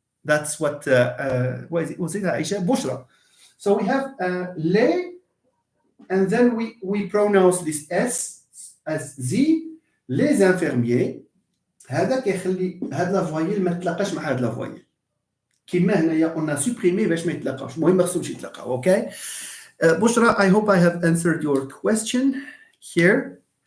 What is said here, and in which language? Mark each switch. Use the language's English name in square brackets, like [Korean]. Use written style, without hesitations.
[English] That's what was it Aisha Bushra. So we have les, and then we pronounce this S as Z. [French] Les infirmiers. [Arabic] هذا كيخلي هاد لا فويل ما تلاقاش مع هاد لا فويل. كيما هنايا [French] on a supprimé [Arabic] باش ما يتلاقاوش. المهم ما خصهمش يتلاقاو. Okay. [English] Bushra, I hope I have answered your question here.